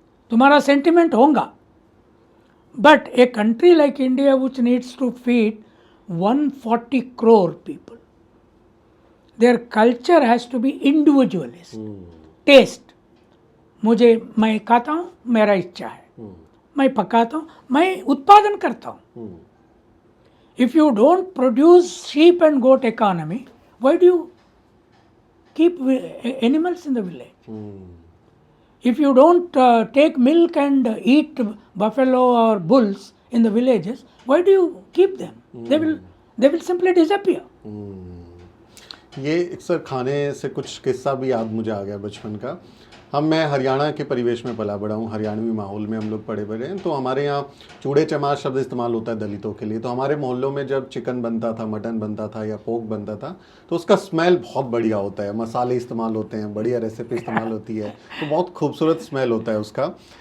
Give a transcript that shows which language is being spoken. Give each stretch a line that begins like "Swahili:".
Hindi: तुम्हारा सेंटिमेंट होगा,
English: But a country like India which needs to feed 140 crore people, their culture has to be individualist.
Hindi: Test, मैं खाता हूँ, मेरा इच्छा है, मैं पकाता हूँ, मैं उत्पादन करता हूँ।
English: If you don't produce sheep and goat economy, why do you keep animals in the village? If you don't take milk and eat buffalo or bulls in the villages, why do you keep them? they will simply disappear.
Hindi: ये अक्सर खाने से कुछ किस्सा भी याद मुझे आ गया बचपन का। मैं हरियाणा के परिवेश में पला बड़ा हूँ, हरियाणवी माहौल में हम लोग पड़े बड़े हैं। तो हमारे यहाँ चूड़े चमार शब्द इस्तेमाल होता है दलितों के लिए। तो हमारे मोहल्लों में जब चिकन बनता था, मटन बनता था या पोर्क बनता था, तो उसका स्मेल बहुत बढ़िया होता है, मसाले इस्तेमाल होते हैं, बढ़िया रेसिपी इस्तेमाल होती है, तो बहुत खूबसूरत स्मेल होता है उसका।